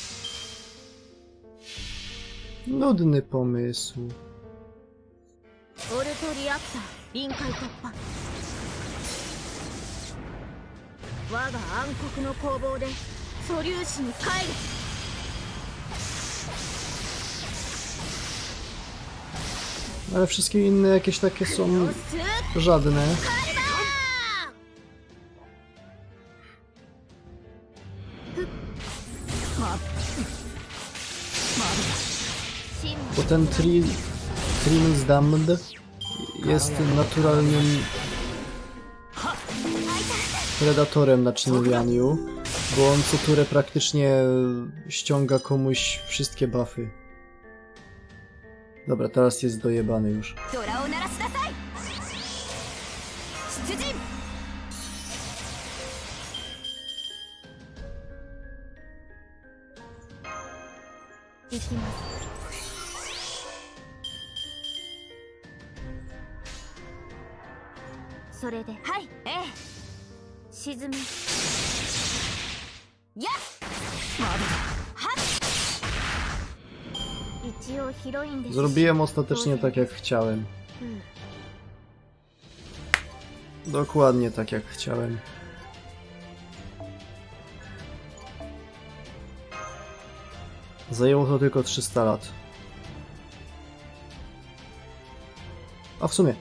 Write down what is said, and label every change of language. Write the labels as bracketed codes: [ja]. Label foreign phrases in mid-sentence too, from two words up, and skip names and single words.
[pl] Nudny pomysł. [ja] オルトリアクター臨界突破。我が暗黒の攻防で素粒子に帰る。 [pl] Ale wszystkie inne jakieś takie są żadne. Bo ten Trim's Damned jest naturalnym predatorem na Czynlianiu Bo on co turę praktycznie ściąga komuś wszystkie buffy. Dobra, teraz jest dojebany już. [ja] ドラを鳴らしなさい。出陣。行きます。それで、はい、ええ。沈み。やっ。はっ。一応ヒロインです。 [pl] Zrobiłem ostatecznie tak jak chciałem. Dokładnie tak jak chciałem. Zajęło to tylko 300 lat. A w sumie...